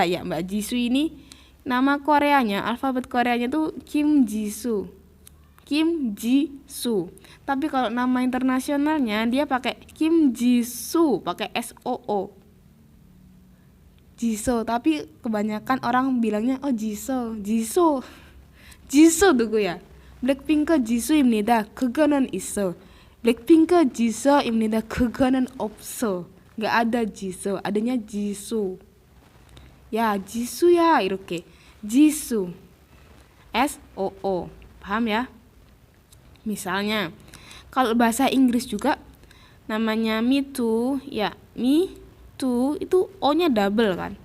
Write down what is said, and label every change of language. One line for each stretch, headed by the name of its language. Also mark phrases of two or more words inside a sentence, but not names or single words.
Indonesian: Ya, Mbak Jisoo ini nama Koreanya, alfabet Koreanya tuh Kim Jisoo. Tapi kalau nama internasionalnya dia pakai Kim Jisoo, pakai SOO. Jisoo, tapi kebanyakan orang bilangnya oh Jisoo tuh ya.
Korean: Blackpink Jisoo입니다. 그거는 있어. Blackpink Jisoo입니다. 그거는 없어.
Indonesian: Nggak ada Jisoo, adanya Jisoo. Ya, Jisoo ya, 이렇게. Jisoo. SOO. Paham ya? Misalnya, kalau bahasa Inggris juga namanya
English: Me Too,
Indonesian: ya,
English: Me Too
Indonesian: itu O-nya double kan?